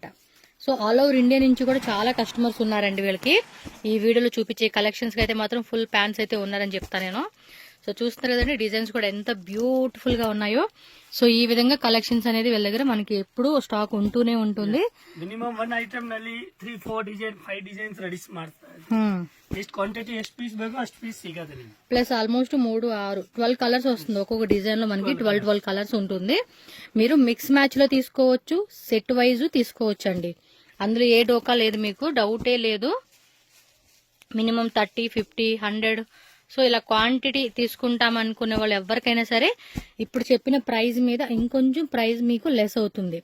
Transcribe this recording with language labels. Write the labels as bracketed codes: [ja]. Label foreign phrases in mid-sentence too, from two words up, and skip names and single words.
[te] సో [en] all over India [te] నుంచి కూడా చాలా కస్టమర్స్ ఉన్నారండి వీళ్ళకి. ఈ వీడియోలో చూపించే కలెక్షన్స్ కి అయితే మాత్రం [en] full fans [te] అయితే ఉన్నారని చెప్తాను నేను. సో చూస్తున్నారు కదండి, డిజైన్స్ కూడా ఎంత బ్యూటిఫుల్ గా ఉన్నాయో. సో ఈ విధంగా కలెక్షన్స్ అనేది వీళ్ళ దగ్గర మనకి ఎప్పుడు స్టాక్ ఉంటూనే ఉంటుంది. [kn] మినిమం 1 ಐಟಮ್ ನಲ್ಲಿ 3-4 ಡಿಸೈನ್ 5 ಡಿಸೈನ್ಸ್ ರೆಡಿ ಮಾಡ್ತಾರೆ. ಎಷ್ಟು ಕ್ವಾಂಟಿಟಿ ಎಷ್ಟು ಪೀಸ್ ಬೇಕೋ ಅಷ್ಟು ಪೀಸ್ ಸಿಗುತ್ತೆ ನಿಮಗೆ. [en] plus almost [te] 3-6-12 కలర్స్ వస్తుంది. ఒక్కొక్క డిజైన్ లో మనకి 12 కలర్స్ ఉంటుంది. మీరు [en] mix match [te] లో తీసుకోవచ్చు, [en] set wise [te] తీసుకోవచ్చు అండి. అందులో ఏ డోకా లేదు, మీకు డౌటే లేదు. మినిమం 30, 50, 100 సో ఇలా క్వాంటిటీ తీసుకుంటాం అనుకునే వాళ్ళు ఎవరికైనా సరే ఇప్పుడు చెప్పిన ప్రైస్ మీద ఇంకొంచెం ప్రైస్ మీకు లెస్ అవుతుంది.